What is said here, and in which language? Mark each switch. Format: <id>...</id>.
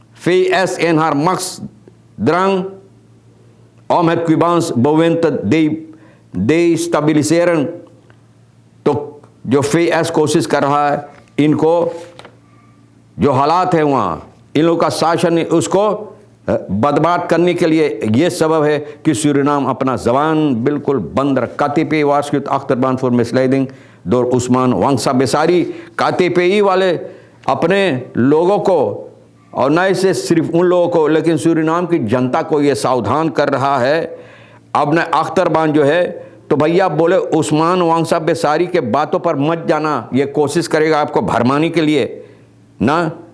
<nl>VS en haar machtsdrang om het Cubaans bewind te destabiliseren,</nl> <hi>तो जो VS कोशिश कर रहा है इनको जो हालात है वहाँ इन लोगों का शासन उसको बर्बाद करने के लिए ये सबब है कि सूरीनाम अपना ज़बान बिल्कुल बंद रख।</hi> <nl>KTP waarschuwt achterban voor misleiding door उस्मान वंशा बेसारी।</nl> <hi>KTPI वाले अपने लोगों को और न इसे सिर्फ उन लोगों को लेकिन सूरीनाम की जनता को ये सावधान कर रहा है। अब न अख्तरबान जो है तो भैया बोले उस्मान वंशा बेसारी के बातों पर मत जाना, ये कोशिश करेगा आपको भरमाने के लिए ना।</hi>